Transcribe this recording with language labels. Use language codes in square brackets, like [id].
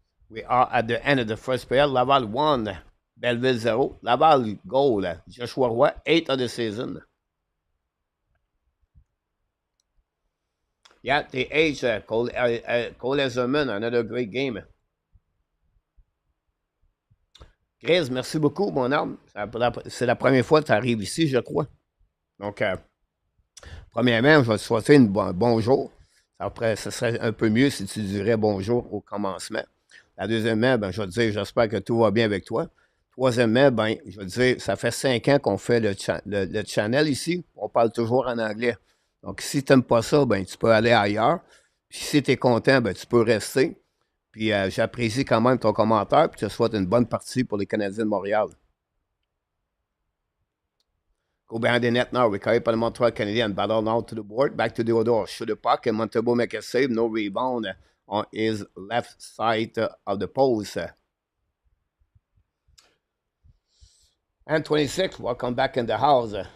[en] We are at the end of the first period. Laval 1, Belleville 0. Laval goal. Joshua Roy, 8 of the season. Yeah, the age, Cole Ezerman, another great game. [fr] Chris, merci beaucoup, mon homme. C'est la première fois que tu arrives ici, je crois. Donc, premièrement, je vais te souhaiter bonjour. Après, ce serait un peu mieux si tu dirais bonjour au commencement. La deuxièmement, ben, je vais te dire, j'espère que tout va bien avec toi. Troisièmement, ben, je vais te dire, ça fait 5 ans qu'on fait le channel ici. On parle toujours en anglais. Donc, si tu n'aimes pas ça, ben, tu peux aller ailleurs. Puis, si tu es content, ben, tu peux rester. Puis, j'apprécie quand même ton commentaire. Puis, je te souhaite une bonne partie pour les Canadiens de Montréal. [en] Go behind the net now. Recovered by the Montreal Canadiens. Battle now to the board. Back to the Odor. Shoot the puck. And Montembeault make a save. No rebound on his left side of the post. And 26. Welcome back in the house.